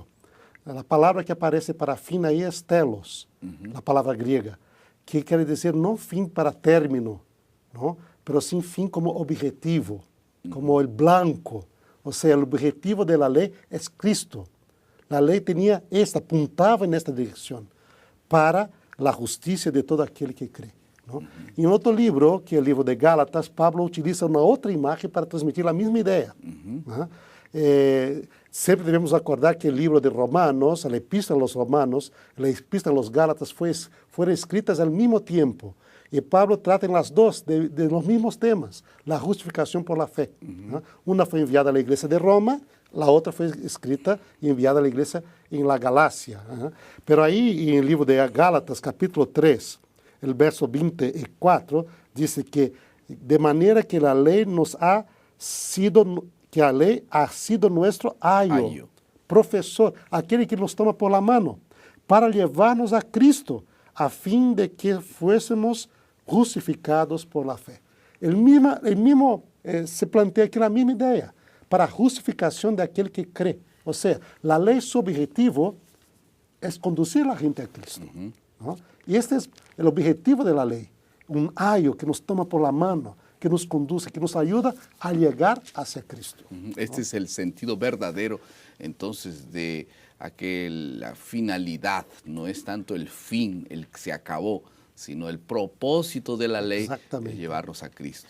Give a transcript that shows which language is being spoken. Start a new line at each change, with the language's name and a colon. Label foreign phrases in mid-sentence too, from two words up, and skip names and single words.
Spanish: La palabra que aparece para fin ahí es telos, la palabra griega, que quiere decir no fin para término, ¿no? Pero sim fin como objetivo, como el blanco. O sea, el objetivo de la ley es Cristo. La ley tenía apuntaba en esta dirección, para la justicia de todo aquel que cree, ¿no?
Portuguese: Em outro livro, que é o livro de Gálatas, Pablo utiliza uma outra imagem para transmitir a mesma ideia. ¿No? Sempre devemos acordar que o livro de Romanos, a Epístola aos Romanos, a Epístola aos Gálatas foram escritas ao mesmo tempo. E Pablo trata em
Spanish: las dos de los
Portuguese: mesmos temas, a justificação
Spanish: por la fé.
Portuguese: ¿No? Uma foi enviada à igreja de Roma, a outra foi escrita e enviada à igreja em la Galácia. Pero aí, em livro de Gálatas, capítulo 3, o verso 24, diz que de maneira que a lei
Spanish: nos ha sido,
Portuguese: que a lei
Spanish: ha sido nuestro ayo,
Portuguese: professor, aquele que nos toma
Spanish: por la mano,
Portuguese: para levar-nos a Cristo, a fim de que
Spanish: fuésemos justificados por la fe. Se plantea aquí la misma idea,
Portuguese: para a justificação daquele que crê. Ou seja, a lei, seu objetivo é conduzir a gente a Cristo. ¿No? E este é o objetivo da lei.
Spanish: Ayo que nos toma por la mano, que nos conduce, que nos ayuda a llegar hacia Cristo. Este es el sentido verdadero, entonces, de la finalidad. No es tanto el fin, el que se acabó, sino el propósito de la ley de llevarnos a Cristo.